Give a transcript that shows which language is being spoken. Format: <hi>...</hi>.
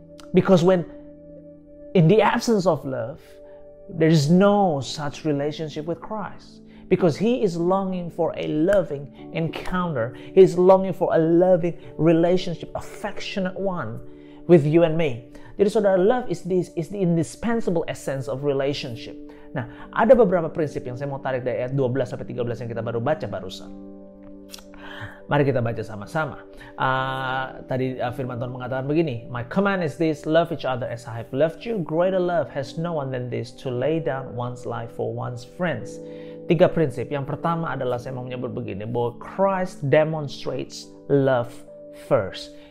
<en>Because when in the absence of love, there is no such relationship with Christ. Because He is longing for a loving encounter. He is longing for a loving relationship, affectionate one with you and me.</en> <id>Jadi saudara,</id> <en>love is the indispensable essence of relationship.</en> <id>Nah, ada beberapa prinsip yang saya mau tarik dari ayat 12-13 yang kita baru baca barusan. Mari kita baca sama-sama. Tadi firman Tuhan mengatakan begini,</id> <en>my command is this, love each other as I have loved you. Greater love has no one than this, to lay down one's life for one's friends.</en> <id>3 prinsip. Yang pertama adalah saya mau menyebut begini, bahwa</id> <en>Christ demonstrates love first.</en>